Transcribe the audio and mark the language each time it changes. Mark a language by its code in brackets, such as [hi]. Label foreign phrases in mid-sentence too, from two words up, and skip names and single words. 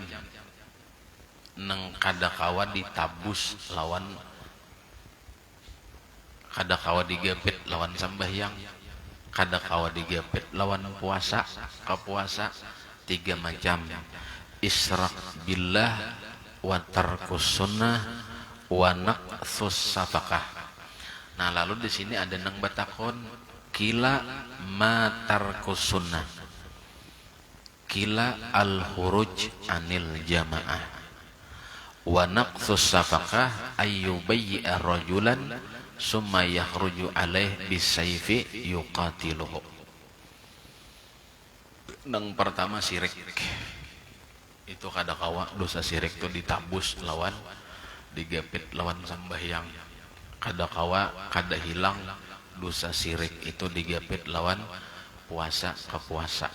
[bjn] Neng kadakawa ditabus lawan kadakawa digepit lawan sambahyang, kadakawa digepit lawan puasa ka puasa. [ar] 3 macam: إشراك بالله وترك السنة ونقض الصفقة. [bjn] Nah, lalu di sini ada nang batakon [ar] قيل ما ترك السنة قيل الخروج عن الجماعة ونقض الصفقة أن يبايع رجلا ثم يخرج عليه بسيفه يقاتله. [bjn] Nang pertama sirik, itu kadakawa dosa sirik itu ditabus lawan digepit lawan sambahyang. Kadakawa kada hilang dosa sirik itu digepit lawan puasa ke puasa.